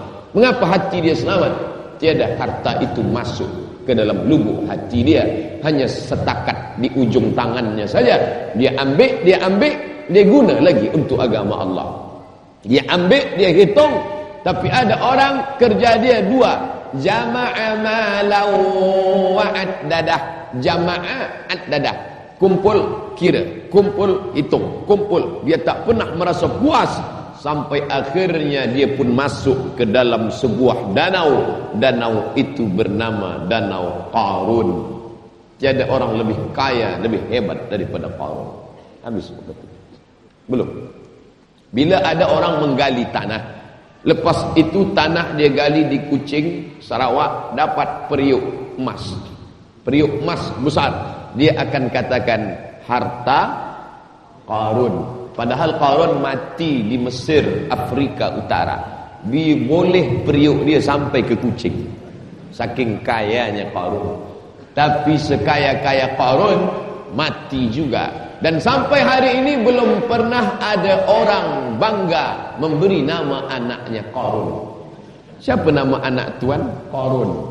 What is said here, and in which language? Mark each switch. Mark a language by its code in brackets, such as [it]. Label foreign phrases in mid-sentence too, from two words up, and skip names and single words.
[ms] Mengapa hati dia selamat? Tiada harta itu masuk ke dalam lubuk hati dia, hanya setakat di ujung tangannya saja. Dia ambil, dia guna lagi untuk agama Allah. Dia ambil, dia hitung. Tapi ada orang kerja dia dua, [ar] جمع مالا وعدده. جمع عدده, [ms] kumpul kira, kumpul hitung, kumpul. Dia tak pernah merasa puas sampai akhirnya dia pun masuk ke dalam sebuah danau. Danau itu bernama Danau Qarun. Tiada orang lebih kaya, lebih hebat daripada Qarun. Habis betul. Belum. Bila ada orang menggali tanah, lepas itu tanah dia gali di Kuching, Sarawak, dapat periuk emas. Periuk emas besar, dia akan katakan harta Qarun. Padahal Qarun mati di Mesir, Afrika Utara. Dia boleh periuk dia sampai ke Kuching, saking kayanya Qarun. Tapi sekaya-kaya Qarun mati juga. Dan sampai hari ini belum pernah ada orang bangga memberi nama anaknya Qarun. Siapa nama anak tuan? Qarun.